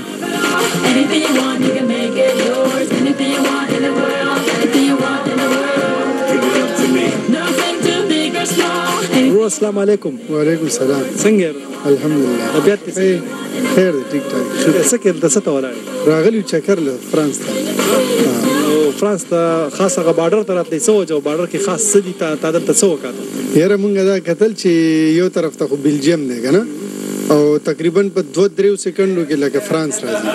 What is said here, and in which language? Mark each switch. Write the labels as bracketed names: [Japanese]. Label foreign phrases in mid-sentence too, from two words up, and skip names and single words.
[English] Anything you want, you can make it yours. Anything you want in the world, anything you want in the world. Give it up to me. Nothing too big or small. [Arabic] ورو السلام علیکم. وعلیکم السلام. [Pashto] څنګه یې؟ [Arabic] الحمدلله. [Pashto] طبیعت دې څنګه؟ خیر دی، [Urdu] ټیک ټاک. [Pashto] څه کې دلته څه ته ولاړې؟ راغلی چکر له فرانس ته. او فرانس ته خاص هغه بارډر ته راتلی څه وجه و؟ بارډر کې خاص څه دي تا دلته څه وکتل؟ یاره مونږ دا کتل چې یو طرف ته خو بلجیم دی که نه، او تقریبا په 2-3 سکندو کې لکه فرانس راځي.